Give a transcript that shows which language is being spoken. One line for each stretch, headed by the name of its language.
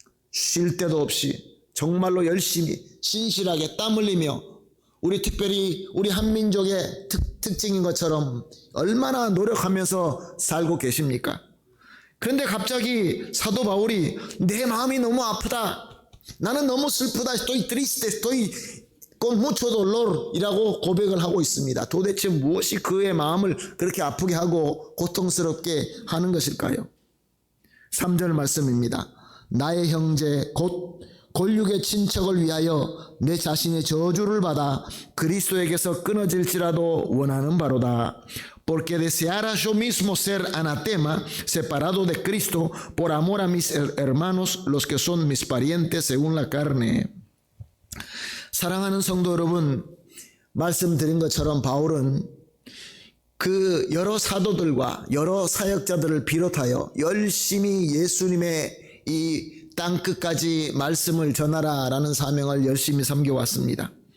Korean: 쉴 때도 없이 정말로 열심히 신실하게 땀 흘리며 우리 특별히 우리 한민족의 특징인 것처럼 얼마나 노력하면서 살고 계십니까? 그런데 갑자기 사도 바울이 내 마음이 너무 아프다. 나는 너무 슬프다.
Spanish: estoy triste, estoy con mucho dolor
Korean: 이라고 고백을 하고 있습니다. 도대체 무엇이 그의 마음을 그렇게 아프게 하고 고통스럽게 하는 것일까요? 3절 말씀입니다. 나의 형제 곧 골육의 친척을 위하여 내 자신의 저주를 받아 그리스도에게서 끊어질지라도 원하는 바로다.
Spanish: Porque deseara yo mismo ser anatema, separado de Cristo, por amor a mis hermanos, los que son mis parientes según la carne.
Korean: 사랑하는 성도 여러분, 말씀드린 것처럼 바울은 그 여러 사도들과 여러 사역자들을 비롯하여 열심히 예수님의 이 땅끝까지 말씀을 전하라라는 사명을 열심히 섬겨왔습니다.